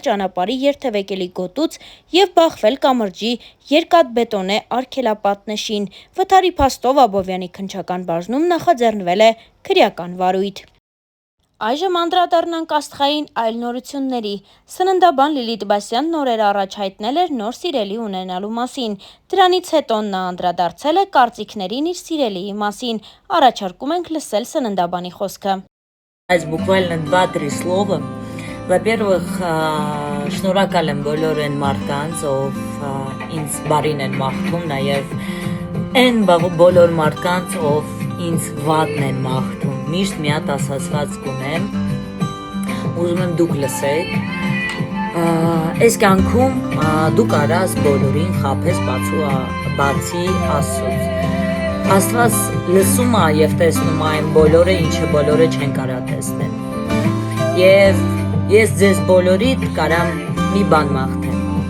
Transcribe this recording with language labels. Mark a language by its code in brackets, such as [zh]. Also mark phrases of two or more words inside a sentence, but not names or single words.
[hy] ճանապարհի երթևեկելի գոտուց և բախվել կամրջի երկաթբետոնե արգելապատնեշին։ Վթարի փաստով Աբովյանի քննչական բաժնում նախաձեռնվել է քրեական վարույթ։ Այժմ անդրադառնանք աստղային այլ նորությունների։ Սննդաբան Լիլիթ Բասյանն օրեր առաջ հայտնել էր նոր սիրելի ունենալու մասին։ Դրանից հետո նա անդրադարձել է կարծիքներին իր սիրելիի մասին։ Առաջարկում ենք լսել Սննդաբանի խոսքը։ [ru] Այս բուկվально 2-3 слова. Во-первых, [hy] շնորհակալ եմ բոլոր այն մարդկանց, ով ինձ բարին են մաղթում, նաև այն բոլոր մարդկանց, ով ինձ վատն են մաղթում։ Միշտ մի հատ ասացված կունեմ, ուզում եմ դուք լսեք, այս կյանքում դու կարաս բոլորին խաբես բացի Աստծուց։ Աստված լսում է և տեսնում այն բոլորը, ինչը բոլորը չեն կարա տեսնեն։ Եվ ես ձեզ բոլորիդ կարամ մի բան մաղթեմ։